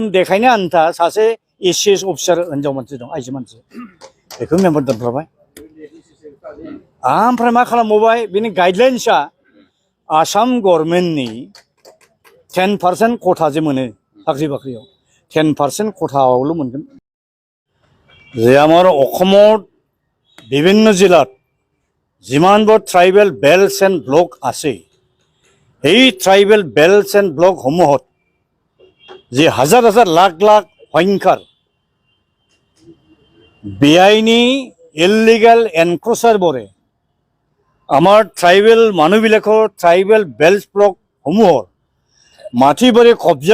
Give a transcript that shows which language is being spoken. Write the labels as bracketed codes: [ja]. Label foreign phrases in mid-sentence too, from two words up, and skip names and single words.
[brx] देखायनो आन्था सासे ACS अफिसार हिन्जाव मानसि दं आइजो मानसि बेखौ मेम्बार दोनफ्लाबाय ओमफ्राय मा खालामबावबाय बिनि गाइडलाइन्सआ आसाम गभर्नमेन्टनि 10% खथा जे मोनो साख्रि बाख्रियाव 10% खथायावल' मोनगोन जे [as] আমাৰ অসমত বিভিন্ন জিলাত যিমানবোৰ [en] tribal belts and block [as] আছে এই ট্ৰাইবেল বেল্টছ এণ্ড ব্লকসমূহত যে হাজাৰ হাজাৰ লাখ লাখ সংখ্যাৰ বেআইনী [en] illegal encroacherbore [as] আমাৰ ট্ৰাইবেল মানুহবিলাকৰ [en] tribal belt [as] ব্লকসমূহৰ মাটিবোৰে কব্জা